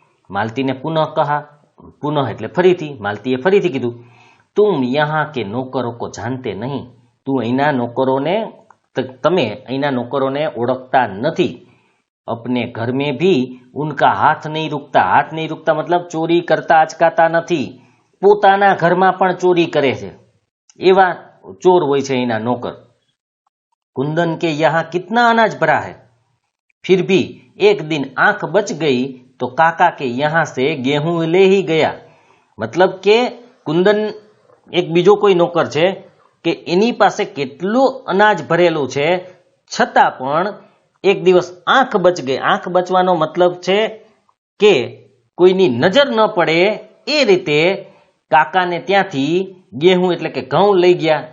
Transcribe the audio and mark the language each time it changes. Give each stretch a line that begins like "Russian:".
Gujarati: માલતીને પુનઃ કહા, પુનઃ એટલે ફરીથી, માલતીએ ફરીથી કીધું,
Hindi: तुम यहाँ के नौकरों को जानते नहीं,
Gujarati: તું અહીંના નોકરોને, તમે અહીંના નોકરોને ઓળખતા નથી।
Hindi: अपने घर में भी उनका हाथ नहीं रुकता,
Gujarati: हाथ नहीं रुकता मतलब ચોરી કરતા અચકાતા નથી, પોતાના ઘરમાં પણ ચોરી કરે છે, એવા ચોર હોય છે અહીંના નોકર।
Hindi: कुंदन के यहाँ कितना अनाज भरा है, फिर भी एक दिन आंख बच गई तो काका के यहाँ से गेहूं ले ही गया।
Gujarati: मतलब के कुंदन एक बीजो कोई नौकर छे કે એની પાસે કેટલું અનાજ ભરેલું છે, છતાં પણ એક દિવસ આંખ બચ ગઈ। આંખ બચવાનો મતલબ છે કે કોઈની નજર ન પડે એ રીતે કાકાને ત્યાંથી गेहूं એટલે કે ઘઉં લઈ ગયા।